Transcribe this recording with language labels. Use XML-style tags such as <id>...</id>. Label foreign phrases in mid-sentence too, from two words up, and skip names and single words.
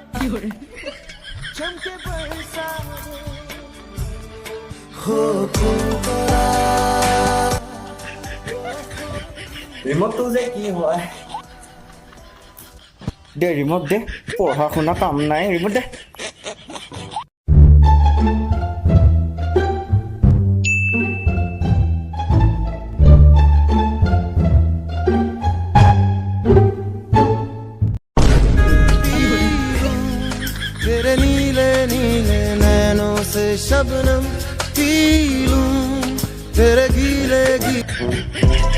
<hi>चमके बरसाने हो</hi> <as>ৰিমটটো যে কি হয় দে ৰিমট দে পঢ়া শুনা কাম নাই ৰিমট দে</as> <hi>तेरे नीले नीले नैनों से शबनम पी लूं तेरे गीले</hi>